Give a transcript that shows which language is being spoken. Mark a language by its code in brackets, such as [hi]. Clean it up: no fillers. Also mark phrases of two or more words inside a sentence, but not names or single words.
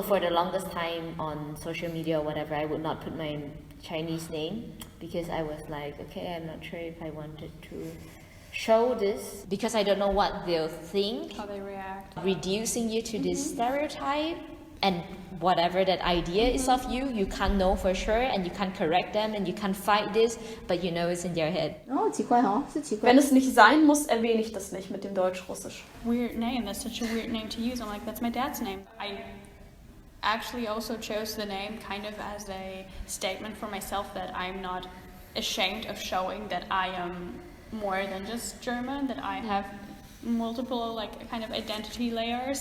[en] So for the longest time on social media or whatever, I would not put my Chinese name because I was like, okay, I'm not sure if I wanted to show this because I don't know what they'll think. How they react. Reducing you to this stereotype and whatever that idea is of you, you can't know for sure and you can't correct them and you can't fight this, but you know it's in your head. [zh] Oh, 奇怪哦，是奇怪。 [de] Wenn es nicht sein muss, erwähne ich das nicht mit dem Deutsch-Russisch. [en] Weird name, that's such a weird name to use. I'm like, that's my dad's name. I actually also chose the name kind of as a statement for myself that I'm not ashamed of showing that I am more than just German, that I have multiple like kind of identity layers.